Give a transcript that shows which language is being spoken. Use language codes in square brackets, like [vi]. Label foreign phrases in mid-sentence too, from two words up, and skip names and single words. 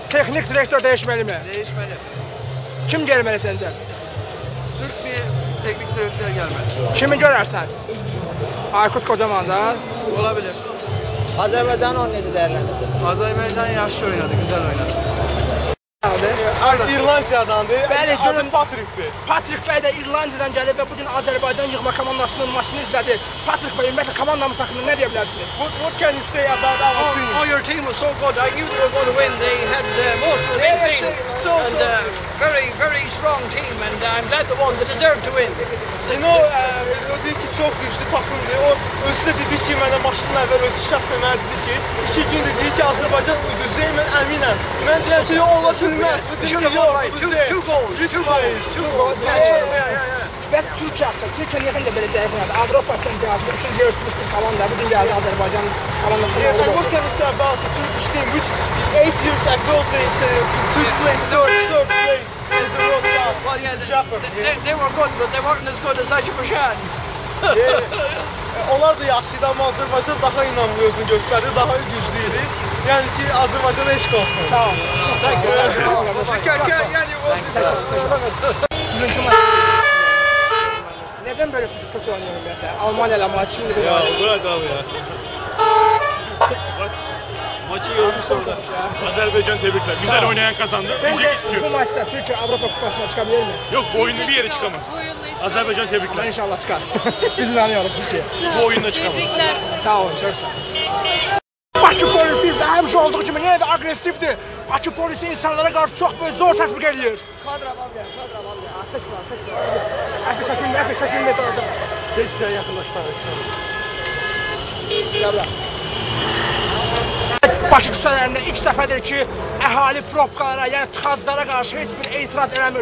[tr] Teknik direktör değişmeli mi? Değişmeli. Kim gelmeli sence? Türk bir teknik direktör gelmeli. [az] Kimi görersen? Aykut Kocaman'dan. [tr] Olabilir. Azerbaycan oyunu necə değerlendirecek? Azerbaycan yaşlı oynadı, güzel oynadı. [az] İrlandiyadandır. Bəli, görün [tr] Patrik'tir. [az] Patrik Bey də İrlandiyadan gəlib və bugün Azərbaycan yığma komandasının maçını izlədi. Patrik Bey, ümumiyyətlə komandamız haqqında nə deyə bilərsiniz? [en] What can you say about our team? Oh, your team was so good. I knew they were going to win. They had most of the big things. Very strong team, and I'm glad they won. They deserve to win. You know, [tr] o dedi ki çok güçlü takımdır. [az] O özü de dedi ki mənə maçdan əvvəl özü şəxsən mənə dedi ki 2 gün dedi ki Azərbaycan uduzacaq, mən əminəm. Mən deyəm ki ola bilməz. Bu dedi ki yox, [en] Two goals. [az] Bəs Türkiyə haqqında, Türkiyə niyə səndə belə zəif oynadı? Avropa çempionatında 3-cü yer tutmuş bir komanda, bugün gəldi Azərbaycan komandasına [en] And [az] oldu. [en] what can you say about the Turkish team, which 8 years ago they took place third place as a World Cup? Well, yeah, they were good, but they weren't as good as Azerbaijan. [az] Onlar da yaşlıydı ama Azərbaycan daha inanmıyorsun göstərdi, daha güclüydü. Yəni ki Azərbaycana eşq olsun. Sağ ol. Bugünkü maç. [tr] Neden böyle kötü oynuyorum ben? Almanya'yla maç, şimdi bu maç. Bırak abi ya. Maçı yormuş orada. Azerbaycan tebrikler. Güzel oynayan kazandı. Sence Diyecek hiçbir şey bu yok. maçta Türkiye Avrupa Kupası'na çıkabilir mi? Yok bu oyunda bir yere çıkamaz. Azerbaycan tebrikler. İnşallah çıkar. Biz inanıyoruz Türkiye. Bu oyunda çıkamaz. Sağ olun, çok sağ olun. [az] Bakı polisi ise həmişə olduğu kimi yenə də agresifdir. Bakı polisi insanlara qarşı çox böyle zor tətbiq edir. Kadra var ya. Əfi şəkildə orada. [tr] Tekrar yakınlaştılar. [az] Bakı küçələrində ilk dəfədir ki, əhali propkalara, yəni tıxaclara qarşı heç bir etiraz eləmir.